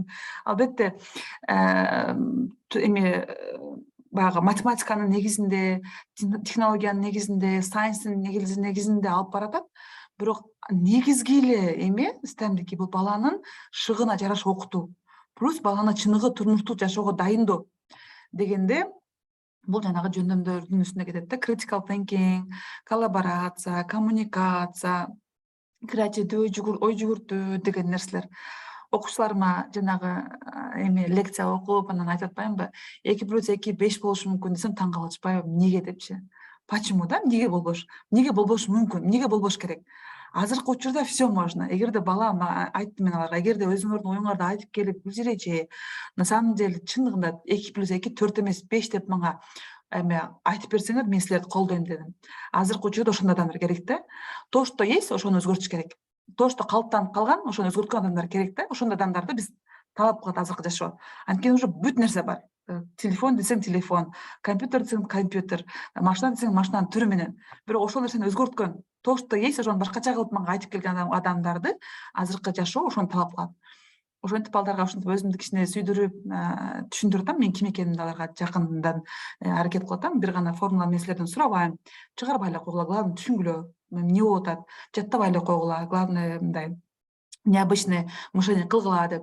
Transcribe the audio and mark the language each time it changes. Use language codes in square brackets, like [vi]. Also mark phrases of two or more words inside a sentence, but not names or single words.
[ky] Албетте, баягы математиканын негизинде, технологиянын негизинде, сайенстин негизинде алып баратат. Бирок негизги эле эме STEMдики бул баланын шыгына жараша окутуу. Плюс баланы чыныгы турмуштук жашоого дайындоо дегенде бул жанагы жөндөмдөрдүн үстүнө кетет да. [en] Critical thinking, [ky] коллаборация, коммуникация, креативдүү, ой жүгүртүү деген нерселер. Окуучуларыма жанагы эми лекция окуп, анан айтып атпаймынбы, 2+2 5 болушу мүмкүн десем таң калып атышпайбы, эмнеге депчи. Почему да? Эмнеге болбош? Эмнеге болбошу мүмкүн? Эмнеге болбош керек? Азыркы учурда [ru] все можно. [ky] Эгерде бала айттым мен аларга, эгерде өзүңөрдүн оюңарды айтып келип билдиречи, [ru] на самом деле [ky] чындыгында 2+2 4 эмес 5 деп мага эме айтып берсеңер, мен силерди колдойм дедим. Азыркы учурда ошондой адамдар керек да. [ru] То, что есть, [ky] ошону өзгөртүш керек. [ru] То, что [ky] калыптанып калган, ошону өзгөрткөн адамдар керек да. Ошондой адамдарды биз талап кылат азыркы жашоо. Анткени уже бүт нерсе бар. Телефон десең телефон, компьютер десең компьютер, машина десең машинанын түрү менен. Бирок ошол нерсени өзгөрткөн. [ru] То, что есть, [ky] ошону башкача кылып мага айтып келген адамдарды азыркы жашоо ошону талап кылат. Ошентип балдарга ушинтип өзүмдү кичине сүйдүрүп, түшүндүрүп атам, мен ким экенимди аларга жакындан аракет кылып атам. Бир гана формула мен силерден сурабайм, чыгарбай эле койгула, главное түшүнгүлө, эмне болуп атат, жаттабай эле койгула, главное мындай [ru] необычное мышление [ky] кылгыла деп.